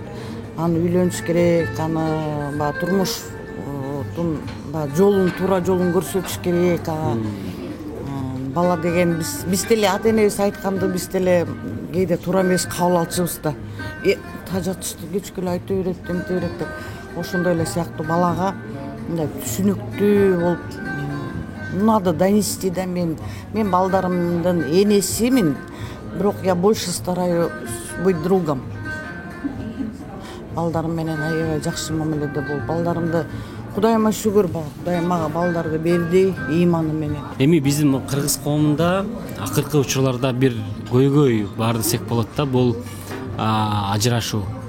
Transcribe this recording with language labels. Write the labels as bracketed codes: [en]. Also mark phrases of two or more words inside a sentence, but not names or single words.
[ky] Аны үйлөнүш керек, аны турмуштун жолун, туура жолун көрсөтүш керек. Бала деген биз деле ата-энебиз айтканды биз деле кээде туура эмес кабыл алчубуз да. Тажатышты кечкеле айта берет, демте берет деп. Ошондой эле сыяктуу балага мындай түшүнүктүү болуп [ru] надо донести [ky] да. Мен балдарымдын энесимин, бирок [ru] я больше стараюсь быть другом. [ky] Балдарым менен аябай жакшы мамиледе болуп, балдарымды Кудайыма шүгүр, Кудай мага балдарды берди ыйманы менен. Эми биздин кыргыз коомунда акыркы учурларда бир көйгөй бар десек болот да, бул ажырашуу.